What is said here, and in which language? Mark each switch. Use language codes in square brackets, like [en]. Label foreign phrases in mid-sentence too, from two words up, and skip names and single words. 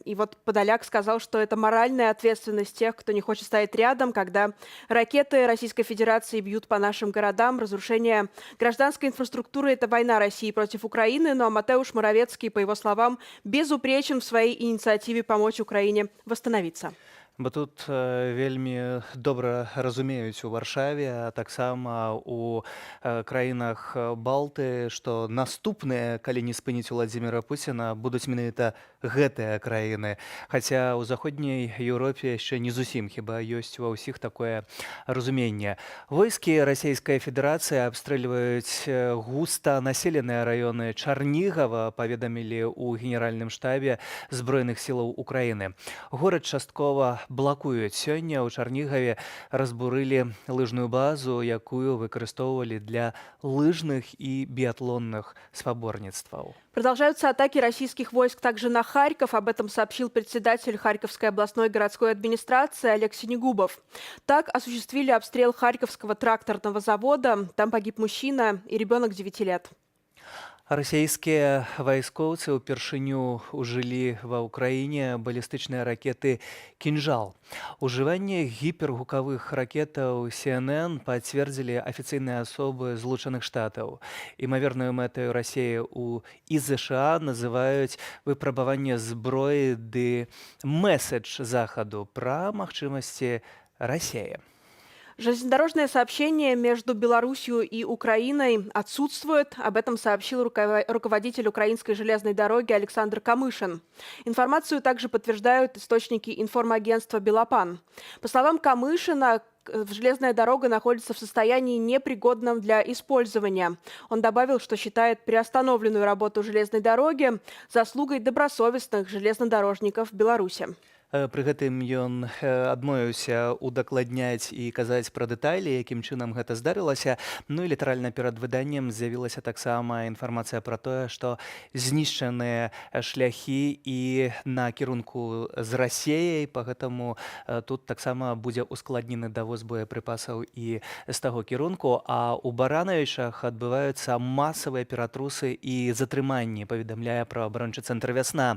[ru] И вот Подоляк сказал, что это моральная ответственность тех, кто не хочет стоять рядом, когда ракеты Российской Федерации бьют по нашим городам. Разрушение гражданской инфраструктуры – это война России против Украины. Ну а Матеуш Моровецкий, по его словам, безупречен в своей инициативе помочь Украине восстановиться. [be] Бо тут вельмі добра разумеюць у Варшаве, а таксама у краінах Балты, што наступныя, калі не спыніць Владзіміра Пуціна, будуць менавіта гэтыя краіны. Хаця ў заходняй Еўропе яшчэ не зусім, хіба ёсць ва ўсіх такое разуменне. Войскі Расійскай Федэрацыі абстрэльваюць густа населеныя раёны Чарнігава, паведамілі ў генеральным штабе Збройных сілаў Украіны. Горад часткова блакуюць. Сёння ў Чарнігаве разбурылі лыжную базу, якую выкарыстоўвалі для лыжных і біатлонных спаборніцтваў. [ru] Продолжаются атаки российских войск также на Харьков. Об этом сообщил председатель Харьковской областной городской администрации Олег Синегубов. Так осуществили обстрел Харьковского тракторного завода. Там погиб мужчина и ребенок 9 лет. [be] Расійскія вайскоўцы ўпершыню ўжылі ва ўкраіне балістычныя ракеты «Кінжал». Ужыванне гіпергукавых ракетаў CNN пацвердзілі афіцыйныя асобы Злучаных Штатаў. Імавернаю мэтаю Расіі і ЗША называюць выпрабаванне зброі ды месседж Захаду пра магчымасці Расіі. [ru] Железнодорожное сообщение между Беларусью и Украиной отсутствует. Об этом сообщил руководитель украинской железной дороги Александр Камышин. Информацию также подтверждают источники информагентства «Белопан». По словам Камышина, железная дорога находится в состоянии непригодном для использования. Он добавил, что считает приостановленную работу железной дороги заслугой добросовестных железнодорожников Беларуси. [be] Пры гэтым ён адмовіўся удакладняць і казаць пра дэталі, якім чынам гэта здарылася. Ну і літаральна перад выданнем з'явілася таксама інфармацыя пра тое, што знішчаныя шляхі і на кірунку з Расіяй, па гэтаму тут таксама будзе ускладнены давоз боепрыпасаў і з таго кірунку, а ў Баранавічах адбываюцца масавыя ператрусы і затрыманні, паведамляе праваабарончы цэнтр «Вясна».